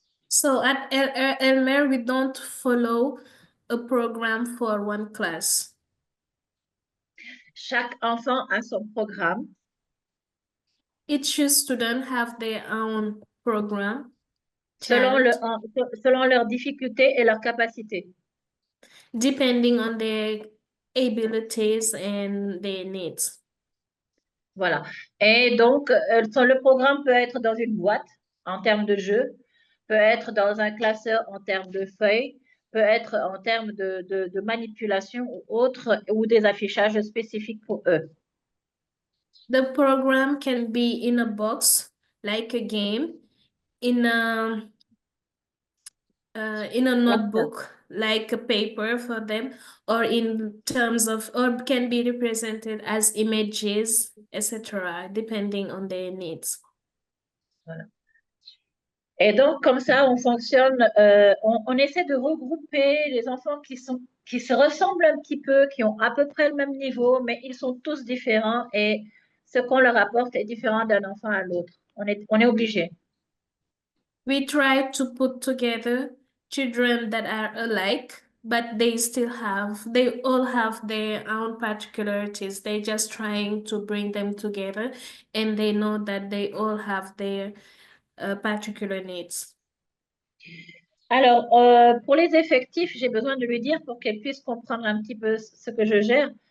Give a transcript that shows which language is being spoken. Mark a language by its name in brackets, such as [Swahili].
[English] So at Elmer, we don't follow a program for one class. [French] Chaque enfant a son programme. [English] Each student have their own program. [French] Selon leurs difficultés et leurs capacités. [English] Depending on their abilities and their needs. [French] Voilà. Et donc, le programme peut être dans une boîte en termes de jeu, peut être dans un classeur en termes de feuilles, peut être en termes de manipulation ou autre, ou des affichages spécifiques pour eux. [English] The program can be in a box, like a game, in a notebook, like a paper for them, or in terms of, or can be represented as images, etc., depending on their needs. [French] Voilà. Et donc, comme ça, on fonctionne, on essaie de regrouper les enfants qui se ressemblent un petit peu, qui ont à peu près le même niveau, mais ils sont tous différents et ce qu'on leur apporte est différent d'un enfant à l'autre. On est obligé. [English] We try to put together children that are alike, but they all have their own particularities. They're just trying to bring them together, and they know that they all have their particular needs. [French] Alors, pour les effectifs, j'ai besoin de lui dire pour qu'elle puisse comprendre un petit peu ce que je gère.